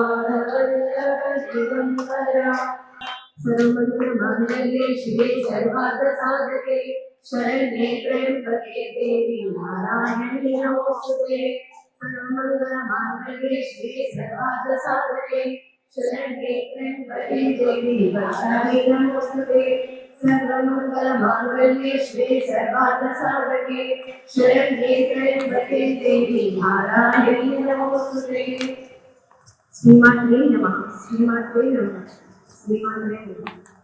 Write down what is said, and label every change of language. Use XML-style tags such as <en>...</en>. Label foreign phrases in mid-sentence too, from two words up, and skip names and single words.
<sa>శరణ్యే త్రయంబకే దేవి నారాయణి నమోస్తుతే. సర్వమంగళమాంగళ్యే శివే సర్వార్థ సాధకే శరణ్యే త్రయంబకే దేవి నారాయణి నమోస్తుతే. सर्वमंगलमांगल्ये शिवे सर्वार्थ साधके शरण्ये त्र्यंबके देवी नारायणी नमोस्तुते. श्रीमात्रे नमः. श्रीमात्रे नमः. శ్రీమాత్రే నమః.</sa>